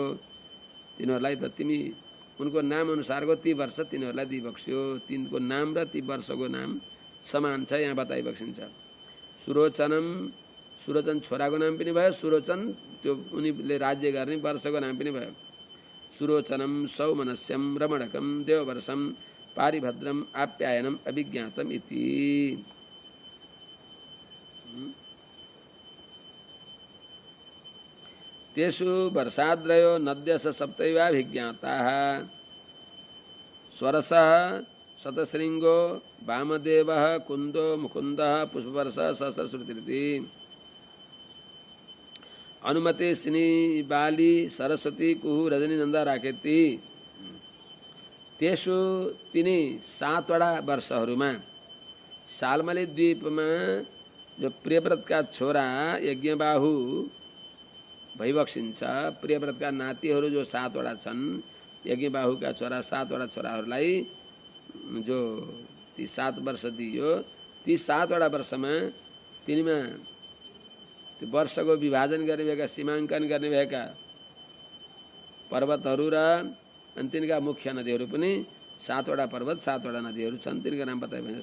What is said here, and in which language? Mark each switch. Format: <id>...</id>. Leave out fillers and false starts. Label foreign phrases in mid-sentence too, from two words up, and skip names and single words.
<ne>तिनीहरूलाई त तिमी उनको नाम अनुसारको ती वर्ष तिनीहरूलाई दिइबक्स्यो। तिनको नाम र ती वर्षको नाम समान छ यहाँ बताइबक्सिन्छ। सुरोचनम, सुरोचन छोराको नाम पनि भयो, सुरोचन त्यो उनीले राज्य गर्ने वर्षको नाम पनि भयो।</ne> <sa>सुरोचनम सौमनस्यम रमणकम देववर्षम पारिभद्रम आप्यायनम अभिज्ञातम इति। तेषु वर्षाद्रयो नद्यस सप्तैवाभिज्ञाताः स्वरसः शतशृंगो वामदेवः कुंदो मुकुंदः पुष्पवर्षः सहस्रश्रुतिरिति। अनुमति सिनी बाली सरस्वती कुहू रजनी नंदा राकेती।</sa> <ne>तेषु तिनी 7 वटा वर्षहरूमा सालमली द्वीपमा जो प्रियव्रतका छोरा यज्ञबाहु भइबक्सिन्छ, प्रियव्रतका नातिहरू जो 7 वटा छन्, यज्ञबाहुका छोरा 7 वटा छोराहरूलाई जो ती 7 वर्ष दियो, ती 7 वटा वर्षमा तिनीमा त्यो वर्षको विभाजन गर्ने भएका सीमाङ्कन गर्ने भएका पर्वतहरू र अनि तिनका मुख्य नदीहरू पनि सातवटा पर्वत, सातवटा नदीहरू छन्, तिनका नाम बताए।</ne>